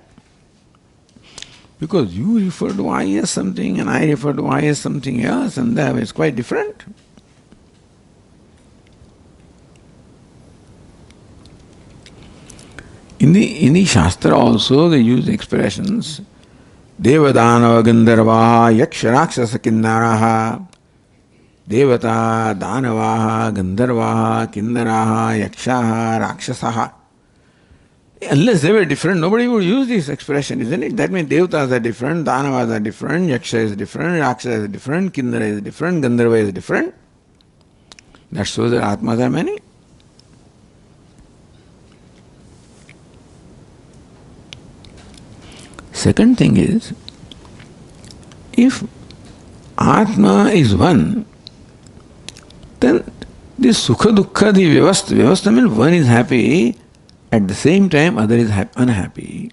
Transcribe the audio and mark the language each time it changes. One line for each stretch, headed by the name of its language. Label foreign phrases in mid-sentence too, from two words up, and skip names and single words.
English: Because you refer to I as something and I refer to I as something else, and therefore it's quite different. In the Shastra also they use expressions
Sanskrit: Devadanava Gandharvaha Yaksha Rakshasa Kinnaraha Devata Danavaha Gandharvaha Kinnaraha Yakshaha Rakshasaha.
English: Unless they were different, nobody would use this expression, isn't it? That means Devatas are different, Danavas are different, Yaksha is different, Rakshasa is different, Kinnara is different, Gandharva is different. That shows that Atmas are many. Second thing is, if Atma is one, then this
Sanskrit: Sukha Dukkha,
English: the Vyavastha means one is happy, at the same time other is unhappy.